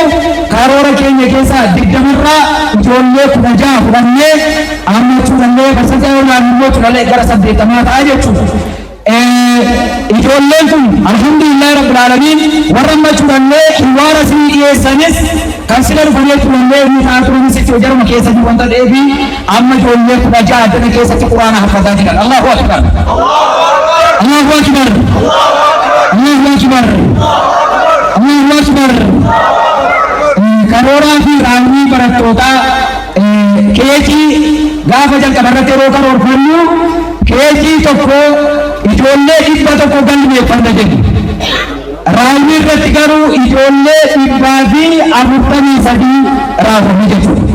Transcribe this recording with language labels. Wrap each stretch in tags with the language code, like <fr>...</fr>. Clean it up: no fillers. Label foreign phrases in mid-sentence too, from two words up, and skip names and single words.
<om>Karoora keenya keessaa 20 irraa ijoollee 16 fudhannee amma jechuudhallee barsiisaa yookaan immoo jechuudhallee gara 80 ta'a jechuudha. ijoolleen kun</om> <ar>الحمد لله رب العالمين</ar> <om>warra amma turannee hiwaara sii dhiyeessanis kan sila dhufanii turannee inni ta'aa turanis itti jaruma keessatti wanta ta'eefi amma ijoollee 16 addana keessatti quraana haffataa jiran.</om> <ar>الله أكبر. الله أكبر. الله أكبر. الله أكبر.</ar> <om>Karooraa fi raawwii barattootaa keekii gaafa jalqabarratti yeroo karoorfannu keekii tokko ijoollee 100 galmeeffanna jennu. Raawwii irratti garuu ijoollee 143 raawwanne jechuudha.</om>